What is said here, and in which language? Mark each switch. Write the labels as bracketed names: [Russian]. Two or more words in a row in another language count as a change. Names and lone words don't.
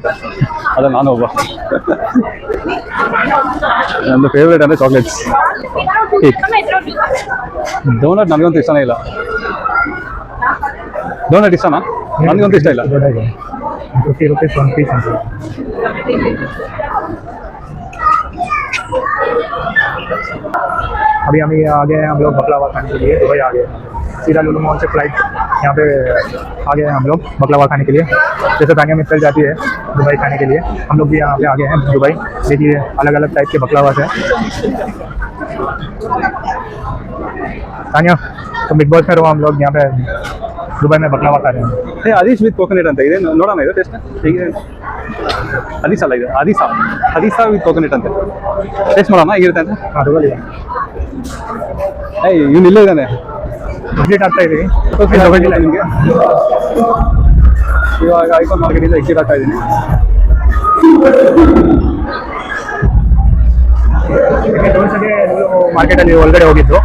[Kannada] ಅದ ನಾನು ಒಬ್ಬ. ನಂದು ಫೇವ್ರೇಟ್ ಅಂದರೆ ಚಾಕ್ಲೇಟ್ಸ್, ಕೇಕ್. ಡೋನಟ್ ನನಗಂತೂ ಇಷ್ಟನೇ ಇಲ್ಲ. ಡೋನಟ್ ಇಷ್ಟನಾ? ನನಗಂತೂ ಇಷ್ಟ ಇಲ್ಲ. [English] 50 rupees 1 piece ಅಂತ. [Hindi] अभी हम आ गए हैं हम लोग बकलावा खाने के लिए। दुबई आ गए, सीधा लुलु मॉल से फ्लाइट यहाँ पे आ गए हैं हम लोग बकलावा खाने के लिए। जैसे तानिया मित्तल जाती है दुबई खाने के लिए, हम लोग भी यहाँ पे आ गए हैं दुबई। देखिए अलग अलग टाइप के बकलावा है। तानिया तो बिग बॉस में रहो, हम लोग यहाँ पे दुबई में बकलावा खा रहे हैं। [Kannada] ಹರೀಶ್ [English] with coconut [Kannada] ಅಂತ ಇದೆ, ನೋಡೋಣ ಇದು ಟೇಸ್ಟ್ ಹೇಗಿದೆ. ಹರೀಸ್ ಅಲ್ಲ ಇದು, ಹರೀಸಾ [English] with coconut [Kannada] ಅಂತ. ಟೇಸ್ಟ್ ಮಾಡೋಣ ಹೇಗಿರುತ್ತೆ ಅಂತ. [Hindi] हाँ दुबई [Kannada] ಇವನು ಇಲ್ಲೇ ಇದ್ದಾನೆ. ವಿಸಿಟ್ ಆಗ್ತಾ ಇದ್ದೀವಿ ನಿಮಗೆ ಇವಾಗ ಐಫೋನ್ ಮಾರ್ಕೆಟಿಂದ ಎಕ್ಸಿಟ್ ಆಗ್ತಾ ಇದ್ದೀನಿ. ಮಾರ್ಕೆಟಲ್ಲಿ ಒಳಗಡೆ ಹೋಗಿದ್ದು.